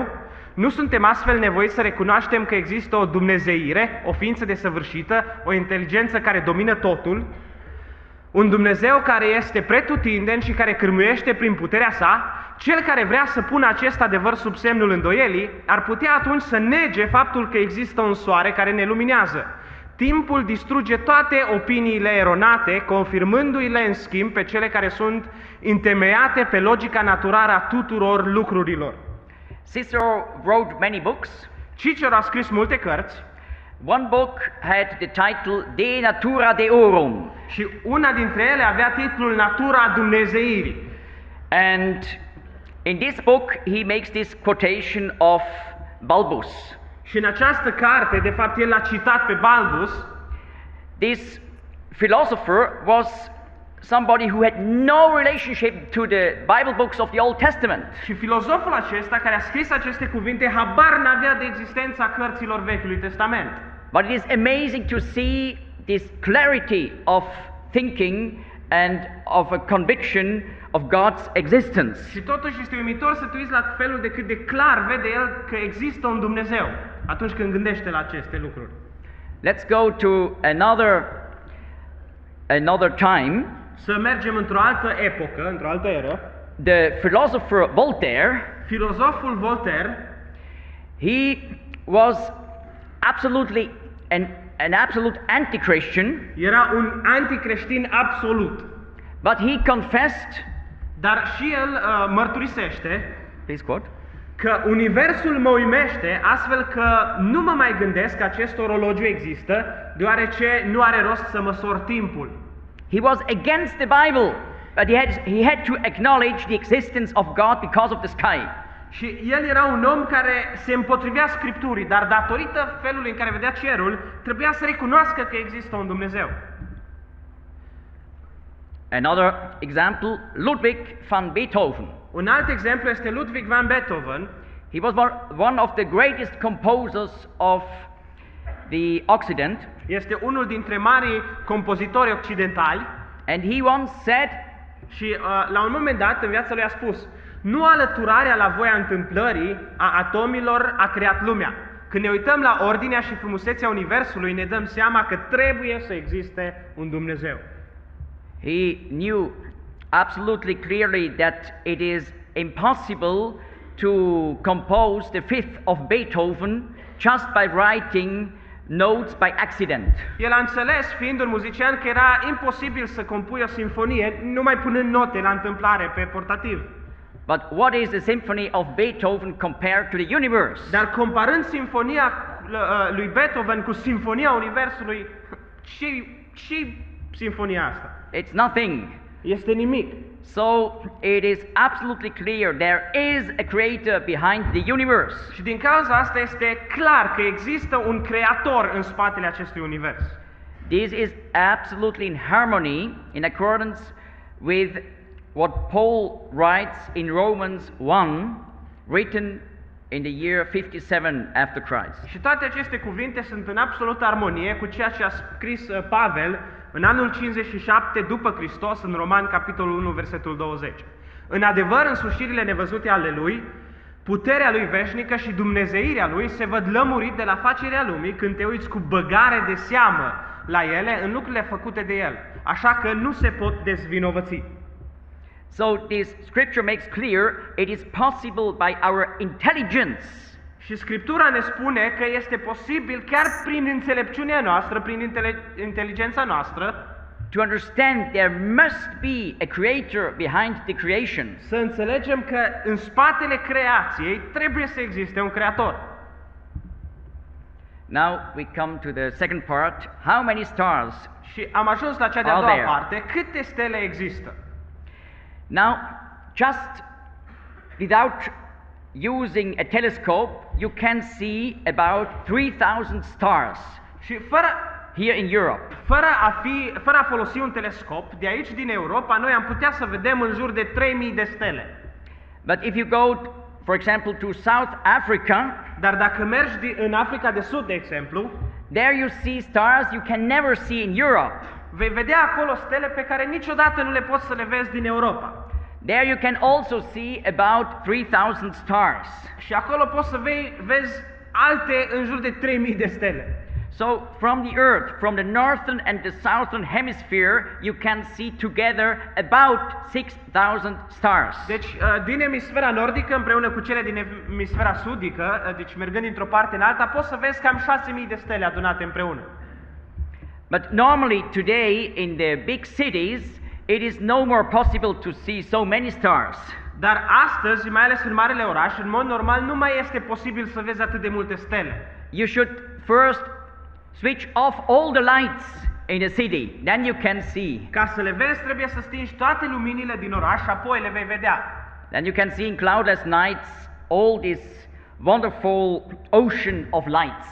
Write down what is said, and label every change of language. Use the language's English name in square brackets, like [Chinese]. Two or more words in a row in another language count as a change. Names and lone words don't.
[Romanian] Nu suntem astfel nevoiți să recunoaștem că există o dumnezeire, o ființă desăvârșită, o inteligență care domină totul, un Dumnezeu care este pretutindeni și care cârmuiește prin puterea sa, cel care vrea să pună acest adevăr sub semnul îndoielii ar putea atunci să nege faptul că există un soare care ne luminează. Timpul distruge toate opiniile eronate, confirmându-le în schimb pe cele care sunt întemeiate pe logica naturală a tuturor lucrurilor. [English] Cicero wrote many books. [Romanian] Cicero a scris multe cărți [English] One book had the title De Natura Deorum, [Romanian] și una dintre ele avea titlul Natura Dumnezeirii. [English] and in this book he makes this quotation of Balbus. [Romanian] Și în această carte, de fapt, el l-a citat pe Balbus. [English] This philosopher was somebody who had no relationship to the Bible books of the Old Testament. [Romanian] Și filozoful acesta care a scris aceste cuvinte habar n-avea de existența cărților Vechiului Testament. [English] But it is amazing to see this clarity of thinking and of a conviction of God's existence. [Romanian] Și totuși este uimitor să te uiți la felul de cât de clar vede el că există un Dumnezeu atunci când gândește la aceste lucruri. [English] Let's go to another time. [Romanian] Să mergem într-o altă epocă, într-o altă eră. [English] The philosopher Voltaire, [Romanian] Filozoful Voltaire, [English] he was absolutely an absolute anti-Christian, [Romanian] era un anticreștin absolut. [English] but he confessed, [Romanian] Dar și el mărturisește [English] please quote, [Romanian] că universul mă uimește, astfel că nu mă mai gândesc că acest orologiu există, deoarece nu are rost să măsor timpul. [English] he was against the Bible, but he had to acknowledge the existence of God because of the sky. [Romanian] Și el era un om care se împotrivea Scripturii, dar datorită felului în care vedea cerul, trebuia să recunoască că există un Dumnezeu. [English] Another example, Ludwig van Beethoven. [Romanian] Un alt exemplu este Ludwig van Beethoven. [English] He was one of the greatest composers of the Occident, [Romanian] Este unul dintre marii compozitori occidentali [English] and he once said, [Romanian] și la un moment dat în viața lui a spus: nu alăturarea la voia întâmplării a atomilor a creat lumea. Când ne uităm la ordinea și frumusețea universului, ne dăm seama că trebuie să existe un Dumnezeu. [English] he knew absolutely clearly that it is impossible to compose the fifth of Beethoven just by writing notes by accident. [Romanian] El a înțeles, fiind un muzician, că era imposibil să compui o sinfonie numai punând note la întâmplare pe portativ. [English] But what is the symphony of Beethoven compared to the universe? [Romanian] Dar comparând sinfonia lui Beethoven cu sinfonia universului, ce sinfonia asta? [English] It's nothing. [Romanian] Este nimic. [English] So it is absolutely clear there is a creator behind the universe. [Romanian] Și din cauza asta este clar că există un creator în spatele acestui univers. [English] This is absolutely in harmony, in accordance with what Paul writes in Romans 1, written in the year 57 after Christ. [Romanian] Și toate aceste cuvinte sunt în absolută armonie cu ceea ce a scris Pavel în anul 57 după Hristos, în Roman, capitolul 1, versetul 20. În adevăr, însușirile nevăzute ale Lui, puterea Lui veșnică și dumnezeirea Lui se văd lămurit de la facerea lumii când te uiți cu băgare de seamă la ele în lucrurile făcute de El, așa că nu se pot dezvinovăți. [English] So this scripture makes clear it is possible by our intelligence. [Romanian] Și Scriptura ne spune că este posibil chiar prin înțelepciunea noastră, prin inteligența noastră, [English] To understand there must be a creator behind the creation. [Romanian] să înțelegem că în spatele creației trebuie să existe un creator. [English] Now we come to the second part. How many stars? [Romanian] Și am ajuns la cea de-a [English] Are [Romanian] doua [English] there? [Romanian] parte. Câte stele există? [English] Now, just without using a telescope, you can see about 3,000 stars [Romanian] Și [English] here in Europe. [Romanian] fără a folosi un telescop, de aici din Europa, noi am putea să vedem în jur de 3000 de stele. [English] But if you go, for example, to South Africa, [Romanian] Dar dacă mergi în Africa de Sud, de exemplu, [English] there you see stars you can never see in Europe. [Romanian] vei vedea acolo stele pe care niciodată nu le poți să le vezi din Europa. [English] There you can also see about 3,000 stars. [Romanian] Și acolo poți să vezi alte în jur de 3000 de stele. [English] So from the earth, from the northern and the southern hemisphere, you can see together about 6,000 stars. [Romanian] Deci, din emisfera nordică împreună cu cele din emisfera sudică, deci mergând dintr-o parte în alta, poți să vezi cam 6.000 de stele adunate împreună. [English] But normally today in the big cities, it is no more possible to see so many stars. [Romanian] Dar astăzi, mai ales în marele oraș, în mod normal nu mai este posibil să vezi atât de multe stele. [English] You should first switch off all the lights in the city, then you can see. [Romanian] Ca să le vezi, trebuie să stingi toate luminile din oraș și apoi le vei vedea. [English] Then you can see in cloudless nights all this wonderful ocean of lights